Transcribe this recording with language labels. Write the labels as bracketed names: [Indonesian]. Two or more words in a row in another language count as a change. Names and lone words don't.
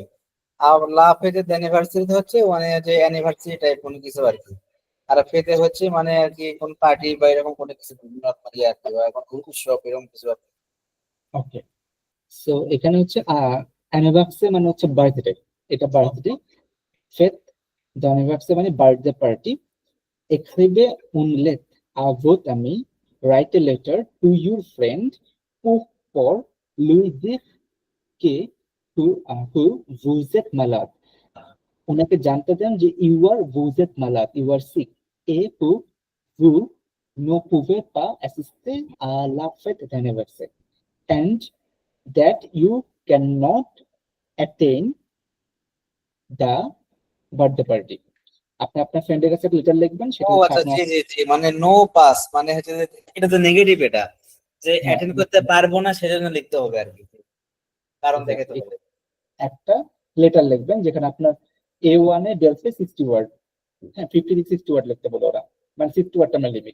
[Bangla] আর [French] la fête anniversaire [Bangla] হচ্ছে মানে যে অ্যানিভার্সারি টাইপ কোনো কিছু আর কি। আর ফেতে হচ্ছে মানে আর কি কোন পার্টি বা এরকম কোনো কিছু নর্মালি আর কি, বা কোনো উৎসব এরকম কিছু আর কি। ওকে, সো এখানে হচ্ছে অ্যানিভার্সারি মানে হচ্ছে বার্থডে, এটা বার্থডে। [French] fête anniversaire [Bangla] মানে বার্থডে পার্টি। [French] Écrivez une lettre à votre ami, [English] write a letter to your friend [French] pour lui dire que vous êtes malade. [Bangla] ওনাকে জানতে দেন যে [French] vous êtes malade, [English] you are sick, [French] et que vous ne pouvez pas assister à la fête d'anniversaire, [English] and that you cannot attend the birthday party. [Bangla] আপনি আপনার ফ্রেন্ডের কাছে লেটার লিখবেন, সেটা ও হচ্ছে আচ্ছা, আপনার। জি জি জি, মানে [French] ne pas [Bangla] মানে হচ্ছে যে এটা তো নেগেটিভ, এটা যে হ্যাঁ, অ্যাটেন্ড করতে পারবো না সেজন্য লিখতে হবে আর কি, কারণ দেখাতে [English] exactly. [Bangla] হবে। একটা লেটার লিখবেন যেখানে আপনার A1 এ ডেলফে 60 ওয়ার্ড, হ্যাঁ 50 থেকে 60 ওয়ার্ড লিখতে বলে ওরা, মানে 60 ওয়ার্ড আমার লিমিট।